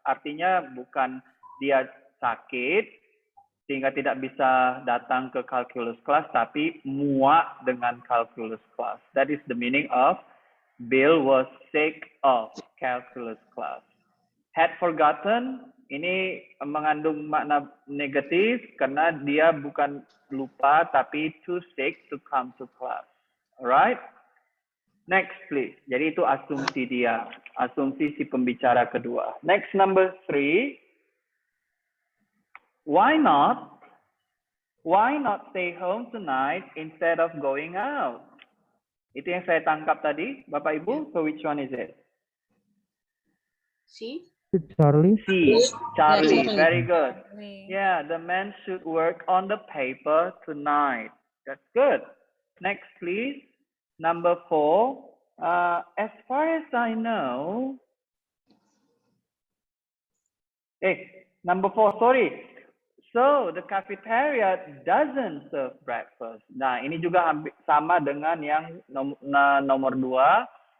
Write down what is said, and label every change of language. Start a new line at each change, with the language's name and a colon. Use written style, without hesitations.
Indonesian: Artinya bukan dia sakit sehingga tidak bisa datang ke calculus class, tapi muak dengan calculus class.
English: That is the meaning of Bill was sick of calculus class. Had forgotten,
Indonesian: ini mengandung makna negatif karena dia bukan lupa tapi
English: too sick to come to class. Alright? Next please.
Indonesian: Jadi itu asumsi dia. Asumsi si pembicara kedua.
English: Next number 3. Why not? Why not stay home tonight instead of going out?
Indonesian: Itu yang saya tangkap tadi, Bapak Ibu.
English: So which one is it? C. Charlie. C. Charlie. Very good. Yeah, the man should work on the paper tonight. That's good. Next, please. Number 4. As far as I know. Number 4. Sorry. So the cafeteria doesn't serve breakfast.
Indonesian: Nah, ini juga sama dengan yang nomor 2.